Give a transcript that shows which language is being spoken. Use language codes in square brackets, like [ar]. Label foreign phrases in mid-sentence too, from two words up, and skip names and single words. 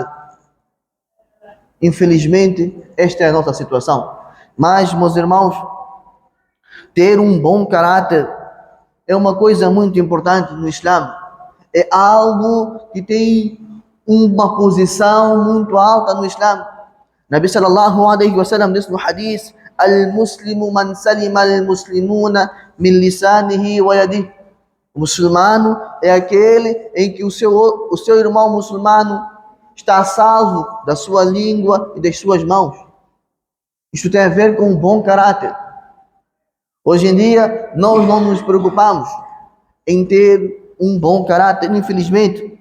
[pt] Infelizmente, esta é a nossa situação. Mas, meus irmãos, ter um bom caráter é uma coisa muito importante no Islã. É algo que tem uma posição muito alta no Islã. [ar] نبي صلى الله عليه وسلم [pt] disse no hadith: [ar] المسلم من سلم المسلمون من لسانه ويده. [pt] O muçulmano é aquele em que o seu irmão muçulmano está a salvo da sua língua e das suas mãos. Isto tem a ver com um bom caráter. Hoje em dia, nós não nos preocupamos em ter um bom caráter, infelizmente.